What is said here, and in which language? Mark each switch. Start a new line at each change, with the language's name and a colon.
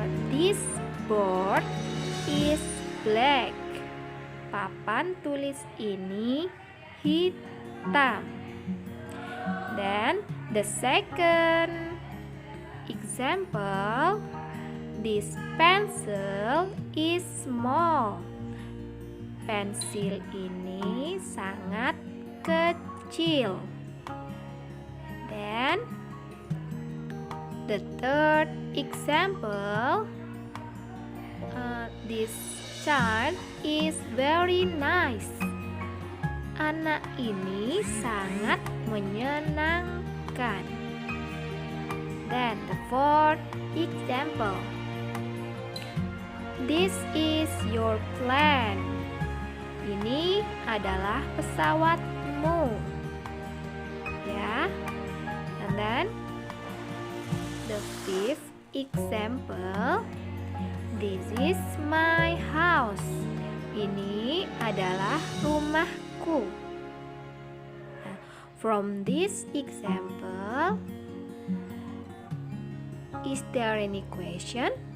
English: This board is black.
Indonesian: Papan tulis ini hitam.
English: Then the second example, this pencil is small.
Indonesian: Pensil ini sangat kecil.
English: Then the third example, this child is very nice.
Indonesian: Anak ini sangat menyenangkan.
English: Then the fourth example, this is your plane.
Indonesian: Ini adalah pesawatmu. Ya.
English: And then the fifth example, this is my house.
Indonesian: Ini adalah rumahku.
English: From this example, is there any question?